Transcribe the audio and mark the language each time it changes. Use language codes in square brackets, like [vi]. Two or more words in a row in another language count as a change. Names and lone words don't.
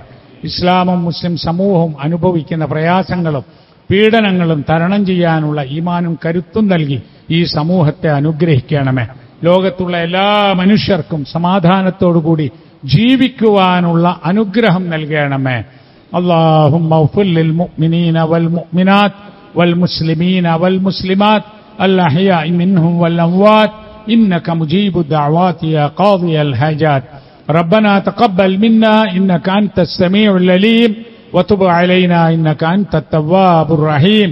[ml] ഇസ്ലാമും മുസ്ലിം സമൂഹവും അനുഭവിക്കുന്ന പ്രയാസങ്ങളും പീഡനങ്ങളും തരണം ചെയ്യാനുള്ള ഈമാനും കരുത്തും നൽകി ഈ സമൂഹത്തെ അനുഗ്രഹിക്കണമേ. ലോകത്തുള്ള എല്ലാ മനുഷ്യർക്കും സമാധാനത്തോടുകൂടി ജീവിക്കുവാനുള്ള അനുഗ്രഹം നൽകണമേ. [ar] اللهم اغفر للمؤمنين والمؤمنات والمسلمين والمسلمات الأحياء منهم والأموات إنك مجيب الدعوات يا قاضي الحاجات. ربنا تقبل منا إنك أنت السميع العليم وتب علينا إنك أنت التواب الرحيم.